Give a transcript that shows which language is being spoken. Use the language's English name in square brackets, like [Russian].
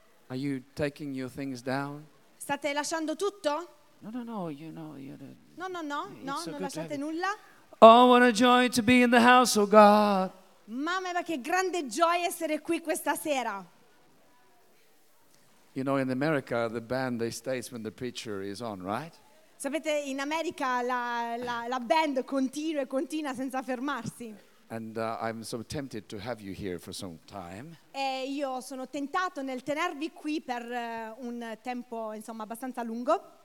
[English] Are you taking your things down? [Italian] State lasciando tutto? [English] No, you know, [Italian] non lasciate nulla. [English] Oh, what a joy to be in the house, oh God. [Italian] Mamma mia, che grande gioia essere qui questa sera. [English] You know, in America, the band they stays when the preacher is on, right? [Italian] Sapete, in America la band continua senza fermarsi. [English] And I'm so tempted to have you here for some time. [Italian] E io sono tentato nel tenervi qui per un tempo, insomma, abbastanza lungo.